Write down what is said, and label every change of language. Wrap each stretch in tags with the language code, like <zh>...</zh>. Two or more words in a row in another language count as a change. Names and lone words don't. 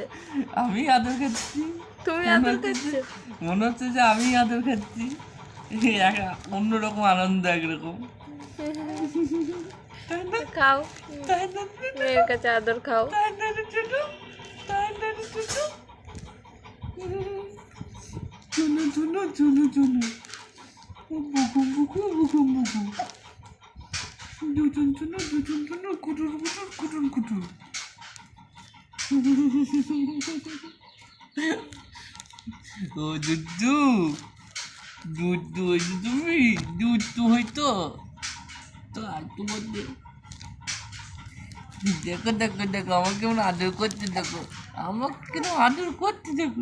<bn>আমি আদর খাচ্ছি। তুমি মনে আদর হচ্ছে যে খাচ্ছ? মনে হচ্ছে যে আমি আদর খাচ্ছি। অন্যরকম আনন্দ একরকম, তাই না? খাও, তাই না? মেয়ের কাছে আদর খাও। তাই না রে ছোটু? তাই না রে ছোটু? চুনু চুনু চুনু চুনু, বুকু বুকু বুকু বুকু, দুজন চুনু দুজন চুনু, কুটুর কুটুর কুটুর কুটুর। ও দুদু, দুধ হয়েছে তুমি, দুধ তো হইতো, তো আর তো বলতে। দেখো দেখো দেখো, আমাকে কেমন আদর করতে, দেখো আমাকে কেমন আদর করতে, দেখো।</bn>